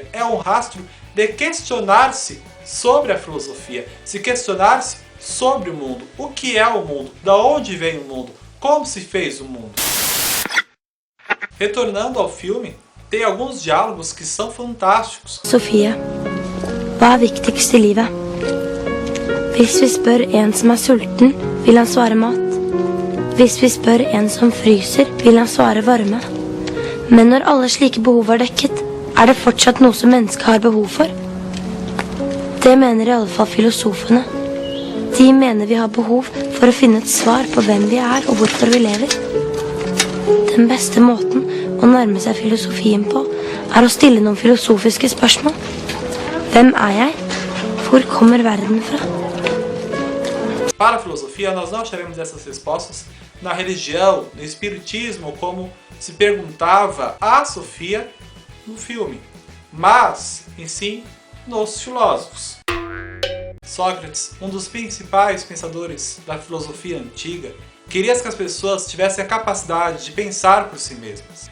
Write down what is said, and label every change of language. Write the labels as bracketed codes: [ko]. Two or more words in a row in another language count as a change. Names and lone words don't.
[pt] É um rastro de questionar-se sobre a filosofia. Se questionar-se sobre o mundo. O que é o mundo? Da onde vem o mundo? Como se fez o mundo? Retornando ao filme, tem alguns diálogos que são fantásticos. [no] Sofia, hva er viktigst i livet? Hvis vi spør en som er sulten, vil han svare mat. Hvis vi spør en som fryser, vil han svare varme. Men når alle slike behov er dekket, er det fortsatt noe som mennesket har behov for? Det mener i alle fall filosofene. De mener vi har behov for å finne et svar på hvem vi er og hvorfor vi lever. Den beste måten å nærme seg filosofien på er å stille noen filosofiske spørsmål. Hvem er jeg? Hvor kommer verden fra? [pt] Para a filosofia, nós não acharemos essas respostas na religião, no espiritismo, como se perguntava a Sofia no filme, mas, em si, nos filósofos. Sócrates, um dos principais pensadores da filosofia antiga, queria que as pessoas tivessem a capacidade de pensar por si mesmas.